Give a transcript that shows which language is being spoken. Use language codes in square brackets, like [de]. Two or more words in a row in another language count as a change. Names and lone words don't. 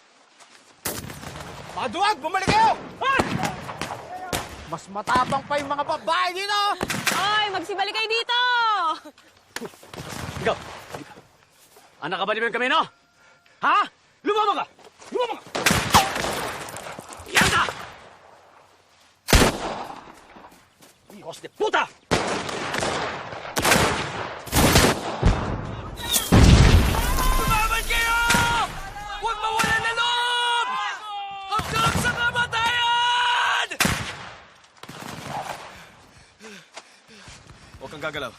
[tl] Mga duwag, bumalik kayo! Mas matapang pa yung mga babae dito! Oy, magsibalik kayo dito! Ikaw! Anak ka ba ni Ben Camino? Ha? Lumabang ka! Lumabang ka! Yan ka! [es] Hijos de puta! [tl] Tumabad kayo! Huwag mawalan na loob! Hanggang sa kamatayan! Huwag kang gagalaw.